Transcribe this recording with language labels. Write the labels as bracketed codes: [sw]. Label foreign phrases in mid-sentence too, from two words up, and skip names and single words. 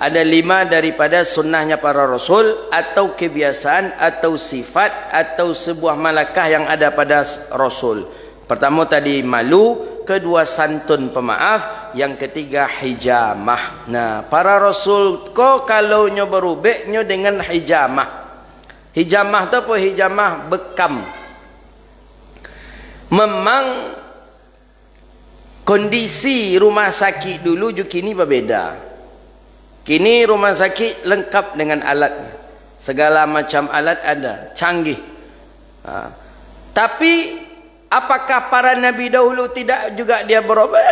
[id] ada 5 daripada sunnahnya para rasul, atau kebiasaan, atau sifat, atau sebuah malakah yang ada pada rasul. Pertama tadi malu, kedua santun pemaaf, yang ketiga hijamah. [min] Nah, para rasul ko kalau nyo berubek nyo dengan hijamah. [id] Hijamah tu apa? Hijamah bekam. Memang kondisi rumah sakit dulu juga kini berbeza. Kini rumah sakit lengkap dengan alat. Segala macam alat ada, canggih. Tapi apakah para nabi dahulu tidak juga dia berobat?